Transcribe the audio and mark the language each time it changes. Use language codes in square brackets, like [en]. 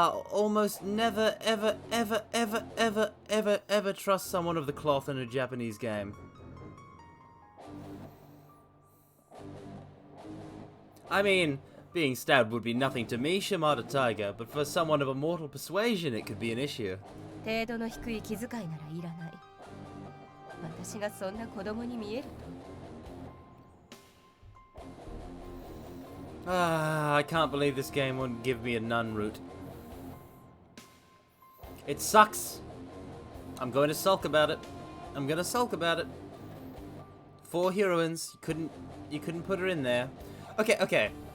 [en] almost never, ever, ever, ever, ever, ever, ever trust someone of the cloth in a Japanese game. I mean, being stabbed would be nothing to me, Shimada Tiger, but for someone of immortal persuasion, it could be an issue. [ja] 程度の低い気遣いならいらない。私がそんな子供に見えると。 [en] I can't believe this game wouldn't give me a nun route. It sucks. I'm going to sulk about it. I'm going to sulk about it. 4 heroines, you couldn't put her in there. Okay.